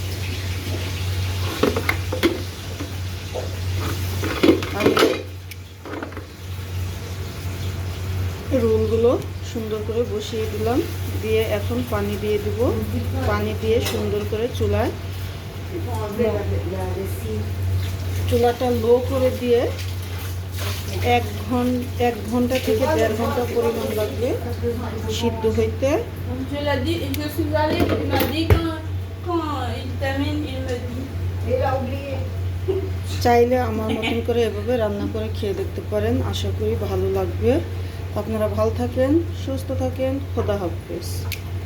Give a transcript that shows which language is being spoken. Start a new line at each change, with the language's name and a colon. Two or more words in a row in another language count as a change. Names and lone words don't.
Bangla: রোলগুলো সুন্দর করে বসিয়ে দিলাম, দিয়ে এখন পানি দিয়ে দিব। পানি দিয়ে সুন্দর করে চুলাটা লো করে দিয়ে 1 ঘন্টা থেকে 1.5 ঘন্টা পরিমাণ লাগবে সিদ্ধ হইতে।
French: Je l'ai dit, je suis allée, il m'a dit quand il termine, il me dit. Il a oublié.
Bangla: চাইলে আমার মতন করে এভাবে রান্না করে খেয়ে দেখতে পারেন, আশা করি ভালো লাগবে। আপনারা ভালো থাকেন, সুস্থ থাকেন, খোদা হাফেজ।